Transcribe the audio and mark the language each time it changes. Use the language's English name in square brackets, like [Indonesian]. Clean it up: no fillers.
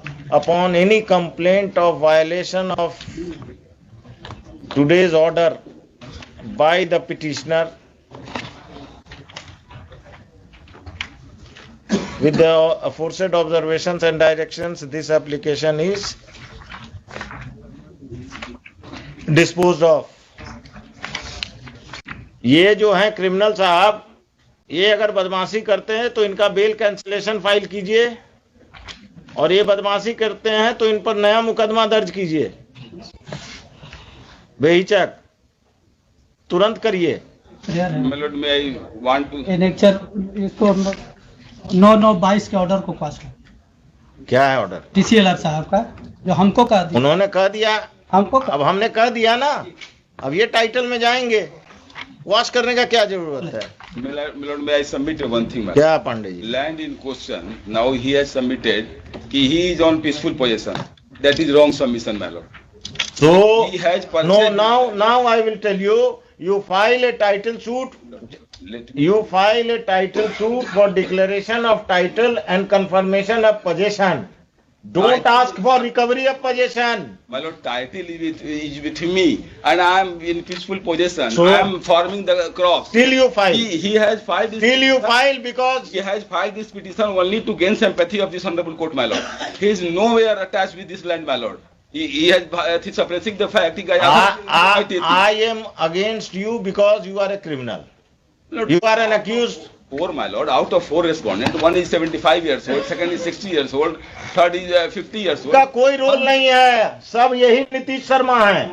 [English] upon any complaint of violation of today's order by the petitioner with the aforesaid observations and directions. This application is disposed of. [Hindi] ये जो है criminal साहब, ये अगर बदमाशी करते हैं तो इनका बेल कैंसिलेशन फाइल कीजिए, और ये बदमाशी करते हैं तो इन पर नया मुकदमा दर्ज कीजिए, बेहिचक तुरंत करिए। [English] My lord, may I want to [Hindi] annexure इसको 9/9/22 के ऑर्डर को पास कर। क्या है ऑर्डर? TCLR साहब का जो हमको कह दिया, उन्होंने कह दिया, हमको अब हमने कह दिया ना, अब ये टाइटल में जाएंगे, वॉश करने का क्या जरूरत है? [English] My lord, may I submit one thing, my lord? [Hindi] क्या Pandey ji? [English] Land in question, now he has submitted कि he is on peaceful possession. That is wrong submission, my lord. So He has purchased. no, now I will tell you, you file a title suit. You file a title suit for declaration of title and confirmation of possession. Don't ask for recovery of possession. My lord, title is with me and I am in peaceful possession. So- I am farming the crops. Till you file. He has filed this. Till you file, because He has filed this petition only to gain sympathy of this honorable court, my lord. He is nowhere attached with this land, my lord. He has suppressing the fact. I am against you because you are a criminal. You are an accused. Four, my lord. Out of four respondents, one is 75 years old, second is 60 years old, third is 50 years old. [Hindi] का कोई role नहीं है, सब यही नीतीश शर्मा है।